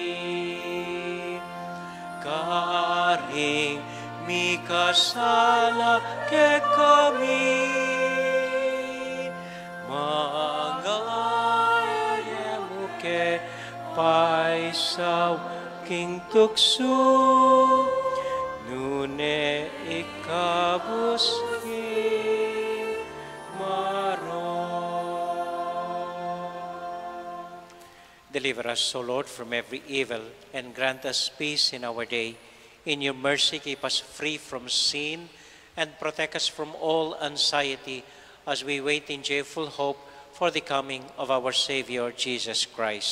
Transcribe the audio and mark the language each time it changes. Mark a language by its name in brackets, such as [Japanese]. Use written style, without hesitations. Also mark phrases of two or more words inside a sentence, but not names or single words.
[Pampanga] Karing mi kasala ke kami, mangayemu ke paisaw king tukso, nune ikabus king maro. [English] Deliver us, O Lord, from every evil, and grant us peace in our day. In your mercy, keep us free from sin, and protect us from all anxiety as we wait in joyful hope for the coming of our Savior, Jesus Christ.